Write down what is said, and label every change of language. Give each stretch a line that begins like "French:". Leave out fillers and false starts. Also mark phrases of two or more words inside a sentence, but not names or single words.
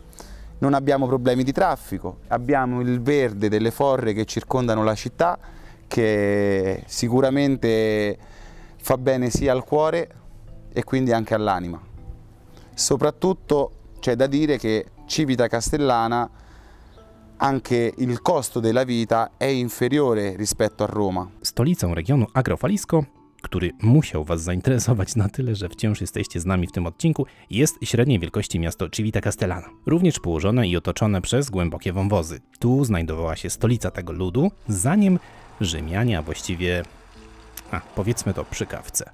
Italian: Non abbiamo problemi di traffico, abbiamo il verde delle forre che circondano la città, che sicuramente fa bene sia al cuore e quindi anche all'anima. Soprattutto c'è da dire che Civita Castellana anche il costo della vita è inferiore rispetto a Roma.
Polish: Stolicą regionu Agrofalisco, który musiał Was zainteresować na tyle, że wciąż jesteście z nami w tym odcinku, jest średniej wielkości miasto Civita Castellana, również położone i otoczone przez głębokie wąwozy. Tu znajdowała się stolica tego ludu, zanim Rzymianie, a właściwie, powiedzmy to przy kawce.